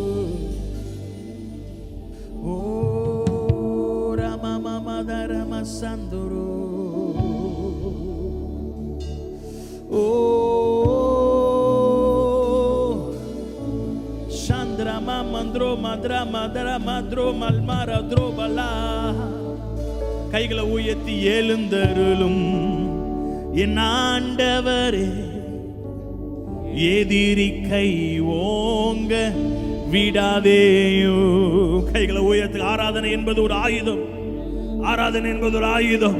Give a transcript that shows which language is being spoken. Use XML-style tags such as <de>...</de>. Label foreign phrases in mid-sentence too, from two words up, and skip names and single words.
<ta>Oh, Rama Mama Dharma Sandoro. Oh, Chandra Mamandro Madra Madra Madro Malmara Drobala. கைகளை உயர்த்தி எழுந்தருளும் என் ஆண்டவரே, எதிரி கை ஓங்க விடாதேயோ. கைகளை உயர்த்தி. ஆராதனை என்பது ஒரு ஆயுதம். ஆராதனை என்பது ஒரு ஆயுதம்.</ta>